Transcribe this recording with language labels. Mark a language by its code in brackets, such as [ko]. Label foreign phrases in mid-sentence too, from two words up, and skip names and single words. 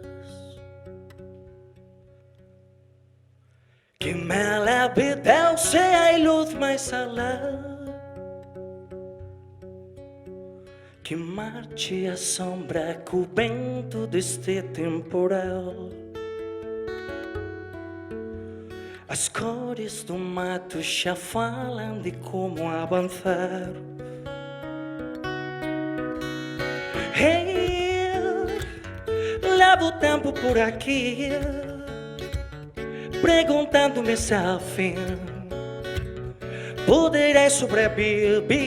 [gl] que me leve Deus se hai luz máis alá, que marche a sombra co vento deste temporal. As cores do mato xa falam de como avançar. [pt] Hey, levo o tempo por aqui, perguntando-me se ao fim poderei sobreviver.